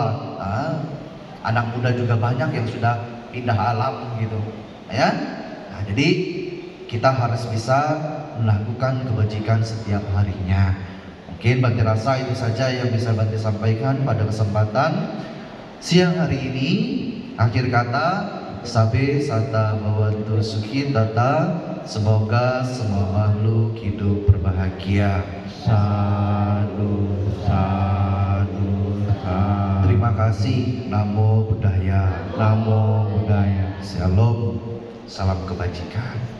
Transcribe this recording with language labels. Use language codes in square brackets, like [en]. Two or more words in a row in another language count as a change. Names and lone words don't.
[id] Anak muda juga banyak yang sudah pindah alam gitu, ya. Nah, jadi kita harus bisa melakukan kebajikan setiap harinya. Mungkin Bante rasa itu saja yang bisa Bante sampaikan pada kesempatan siang hari ini. Akhir kata, [pi] sabe sata bawantu sukhi tata, [id] semoga semua makhluk hidup berbahagia. [pi] Sadu, sadu, sadu. [id] Terima kasih. [pi] Namo Buddhaya. Namo Buddhaya. [id] Shalom. Salam kebajikan.